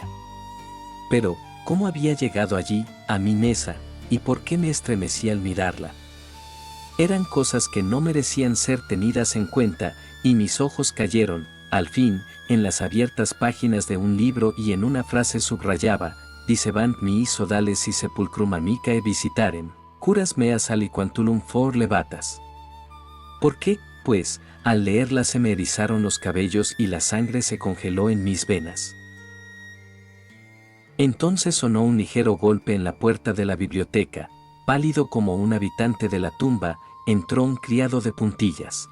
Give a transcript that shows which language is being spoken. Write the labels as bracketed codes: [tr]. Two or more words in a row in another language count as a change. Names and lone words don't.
[es] Pero, ¿cómo había llegado allí, a mi mesa, y por qué me estremecí al mirarla? Eran cosas que no merecían ser tenidas en cuenta, y mis ojos cayeron, al fin, en las abiertas páginas de un libro y en una frase subrayaba, [la] dicebant mi sodales y sepulcrum amicae visitarem, curas meas aliquantulum for levatas. [es] ¿Por qué, pues, al leerla se me erizaron los cabellos y la sangre se congeló en mis venas? Entonces sonó un ligero golpe en la puerta de la biblioteca. Pálido como un habitante de la tumba, entró un criado de puntillas.